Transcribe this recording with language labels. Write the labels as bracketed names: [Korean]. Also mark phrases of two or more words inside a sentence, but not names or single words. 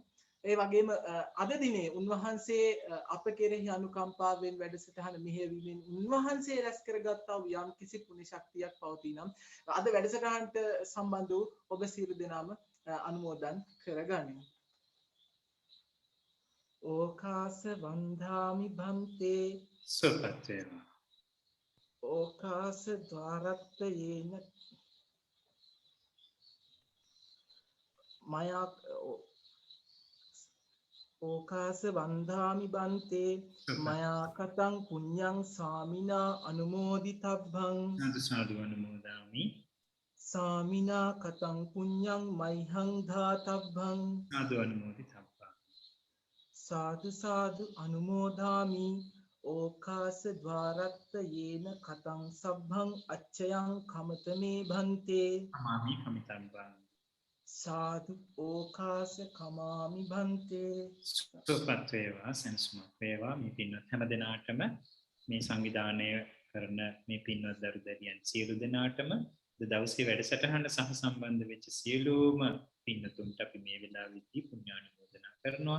[Sinhala] ඒ වගේම අද දිනේ උන්වහන්සේ අප කෙරෙහි අනුකම්පාවෙන් වැඩසටහන මෙහෙයවීමෙන් උන්වහන්සේ රැස් කරගත්තා වූ යම් කිසි පුණ්‍ය ශක්තියක් පවතිනම් අද වැඩසටහනට සම්බන්ධ වූ ඔබ සියලු දෙනාම අනුමෝදන් කරගනිමු. [Pali] ඕකාස වන්දාමි භන්තේ [Sinhala] සුවපත් වේවා. [Pali] ඕකාස ద్వාරත්තයේන මයා ඕකාස වන්දාමි බන්තේ මයා කතං පුඤ්ඤං සාමිනා අනුමෝදිතබ්බං සාදු සාදු අනුමෝදාමි. සාමිනා කතං පුඤ්ඤං මයිහං ධාතබ්බං සාදු අනුමෝදිතබ්බා. සාදු සාදු අනුමෝදාමි. ඕකාස ద్వාරත්තයේන කතං සබ්බං අච්චයං කමතමේ භන්තේ අමාමි කමිතබ්බං. සාදු ඕකාස කමාමි භන්තේ. [Sinhala] සුවපත් වේවා, සෙනසුමක් වේවා. මේ පින්වත් හැම දෙනාටම මේ සංවිධානය කරන මේ පින්වත් දරු දැරියන් සියලු දෙනාටම දවසේ වැඩසටහනට සහ සම්බන්ධ වෙච්ච සියලුම පින්තුන්ට අපි මේ වෙලාවේදී පුණ්‍යානුමෝදනා කරනවා.